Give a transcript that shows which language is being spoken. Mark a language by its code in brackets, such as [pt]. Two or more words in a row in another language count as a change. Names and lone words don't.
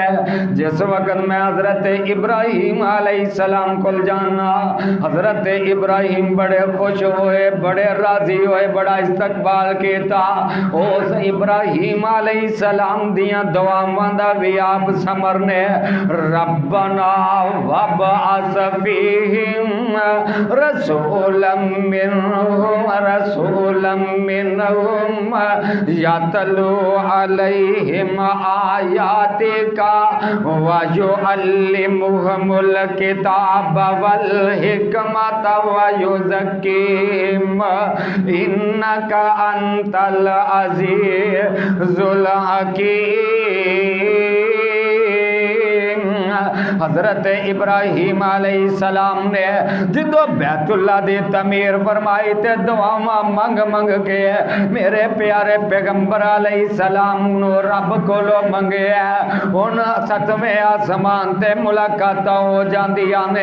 [pa] جس وقت میں حضرت ابراہیم علیہ السلام کو جانا, حضرت ابراہیم بڑے خوش ہوئے, بڑے راضی ہوئے, بڑا استقبال کیتا. اس ابراہیم علیہ السلام دیاں دعاواں دا بھی آپ سمرنے [ar] ربنا وابعث فیہم رسولا منہم یتلو علیہم آیاتک ویعلمہم يعلمهم الكتاب والحكمة ويزكيهم إنك أنت العزيز الحكيم. [pa] حضرت ابراہیم علیہ السلام نے جدو بیت اللہ دی تعمیر فرمائی تے دعاواں منگ منگ کے میرے پیارے پیغمبر علیہ السلام نوں رب کولوں منگیا. ہن ستویں آسمان تے ملاقات ہو جاندیاں نے.